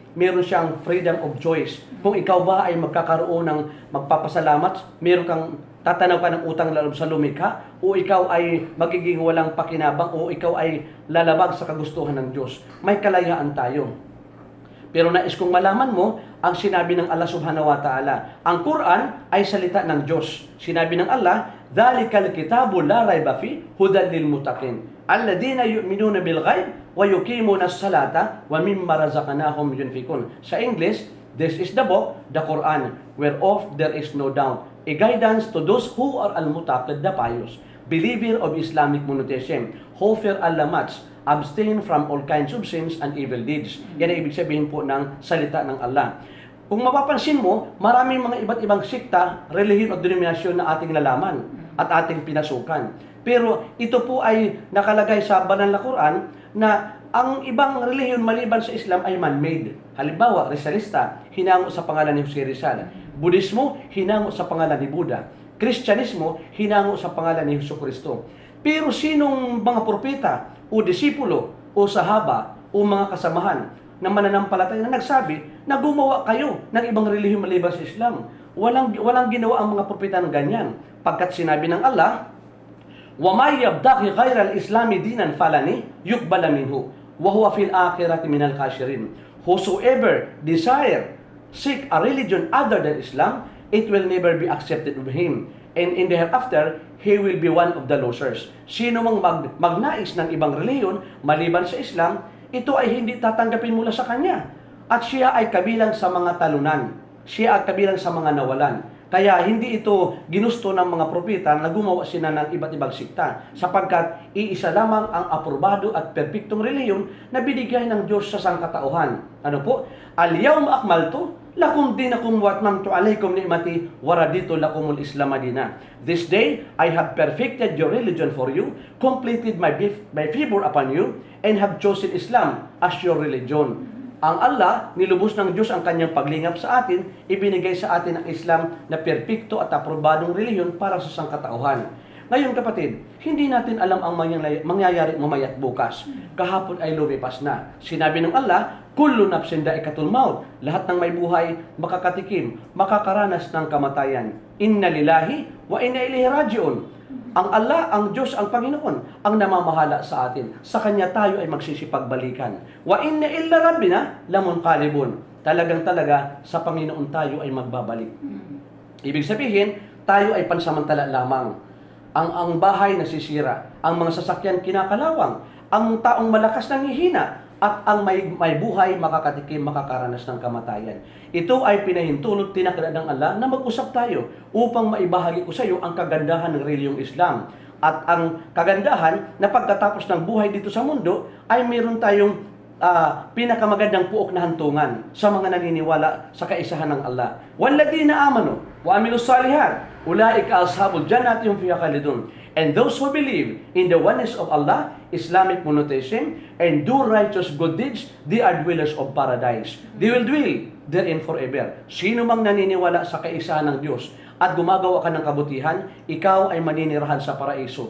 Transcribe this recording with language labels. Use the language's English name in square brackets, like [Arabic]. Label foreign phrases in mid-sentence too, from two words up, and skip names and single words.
[Filipino] Meron siyang [English] freedom of choice. [Filipino] Kung ikaw ba ay magkakaroon ng magpapasalamat, meron kang tatanaw ka ng utang loob sa lumikha, o ikaw ay magiging walang pakinabang, o ikaw ay lalabag sa kagustuhan ng Diyos. May kalayaan tayo. Pero nais kong malaman mo ang sinabi ng Allah [Arabic] سبحانه وتعالى. [Filipino] Ang Quran ay salita ng Diyos. Sinabi ng [Arabic] Allah, ذلك الكتاب لا ريب في هدى للمتقين الذين يؤمنون بالغيب ويقيمون الصلاة ومما رزقناهم ينفقون. [Filipino] Sa [English] English, this is the book, the Quran, whereof there is no doubt, a guidance to those who are al-muttaqin, the pious, believer of Islamic monotheism, who fear Allah much, abstain from all kinds of sins and evil deeds. [Filipino] Yan ang ibig sabihin po ng salita ng Allah. Kung mapapansin mo, maraming mga iba't ibang sikta, relihiyon o denominasyon na ating lalaman at ating pinasukan. Pero ito po ay nakalagay sa banal na Quran na ang ibang relihiyon maliban sa Islam ay man-made. Halimbawa, Rizalista, hinango sa pangalan ni Jose Rizal. Budismo, hinango sa pangalan ni Buddha. Kristyanismo, hinango sa pangalan ni Jesucristo. Pero sinong mga propeta o disipulo o sahaba o mga kasamahan na mananampalataya na nagsabi na gumawa kayo ng ibang relihiyon maliban sa Islam? Walang ginawa ang mga propeta ng ganyan. Pagkat sinabi ng [Arabic] Allah, وَمَا يَبْدَقِ غَيْرَ الْإِسْلَامِ دِينًا فَلَنِ يُقْبَلَ مِنْهُ وَهُوَ فِي الْآخِرَةِ مِنَ الْخَاسِرِينَ. [English] Whosoever seek a religion other than Islam, it will never be accepted of him. And in the hereafter, he will be one of the losers. [Filipino] Sino mang magnais ng ibang reliyon maliban sa Islam, ito ay hindi tatanggapin mula sa kanya. At siya ay kabilang sa mga talunan. Siya ay kabilang sa mga nawalan. Kaya hindi ito ginusto ng mga propeta na gumawa sila ng iba't ibang sikta, sapagkat iisa lamang ang aprobado at perpektong reliyon na binigay ng Diyos sa sangkatauhan. Ano po? [Arabic] اليوم أكملت لكم دينكم وأتممت عليكم نعمتي ورضيت لكم الإسلام دينا. [English] This day I have perfected your religion for you, completed my favor upon you, and have chosen Islam as your religion. [Filipino] Ang Allah, nilubos ng Diyos ang kanyang paglingap sa atin, ibinigay sa atin ang Islam na perpekto at aprobadong relihiyon para sa sangkatauhan. Ngayon kapatid, hindi natin alam ang mangyayari mamaya at bukas. Kahapon ay lumipas na. Sinabi ng Allah, [Arabic] كل نفس ذائقة الموت. [Filipino] Lahat ng may buhay makakatikim, makakaranas ng kamatayan. [Arabic] إنا لله وإنا إليه راجعون. [Filipino] Ang Allah, ang Diyos, ang Panginoon, ang namamahala sa atin. Sa Kanya tayo ay magsisipagbalikan. [Arabic] وإنا إلى ربنا لمنقلبون. [Filipino] Talagang-talaga sa Panginoon tayo ay magbabalik. Ibig sabihin, tayo ay pansamantala lamang. Ang bahay nasisira, ang mga sasakyan kinakalawang, ang taong malakas nangihina, at ang may buhay makakatikim, makakaranas ng kamatayan. Ito ay pinahintulot, tinakda ng Allah na mag-usap tayo upang maibahagi ko sa iyo ang kagandahan ng reliyong Islam. At ang kagandahan na pagkatapos ng buhay dito sa mundo ay meron tayong pinakamagandang puok na hantungan sa mga naniniwala sa kaisahan ng Allah. [Arabic] والذين آمنوا وعملوا الصالحات أولئك أصحاب الجنة هم فيها خالدون. [English] And those who believe in the oneness of Allah, Islamic monotheism, and do righteous good deeds, they are dwellers of paradise. They will dwell therein forever. [Filipino] Sino mang naniniwala sa kaisahan ng Diyos at gumagawa ka ng kabutihan, ikaw ay maninirahan sa paraiso.